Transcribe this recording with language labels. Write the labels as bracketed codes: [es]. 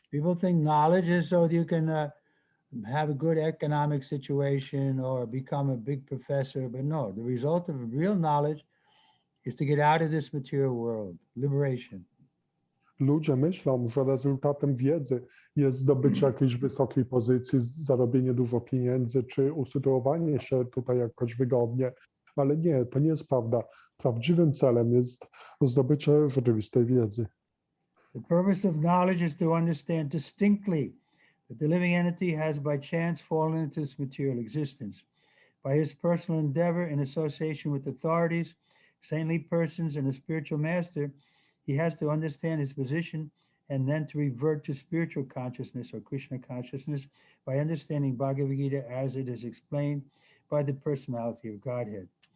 [en] People think knowledge is so that you can have a good economic situation or become a big professor, but no, the result of real knowledge is to get out of this material world, liberation. [pl] Ludzie myślą, że rezultatem wiedzy jest zdobycie jakiejś wysokiej pozycji, zarobienie dużo pieniędzy, czy usytuowanie się tutaj jakoś wygodnie, ale nie, to nie jest prawda. Prawdziwym celem jest zdobycie rzeczywistej wiedzy. [en] The purpose of knowledge is to understand distinctly that the living entity has by chance fallen into this material existence. By his personal endeavor in association with authorities, saintly persons, and a spiritual master, he has to understand his position and then to revert to spiritual consciousness or Krishna consciousness by understanding Bhagavad Gita as it is explained by the personality of Godhead.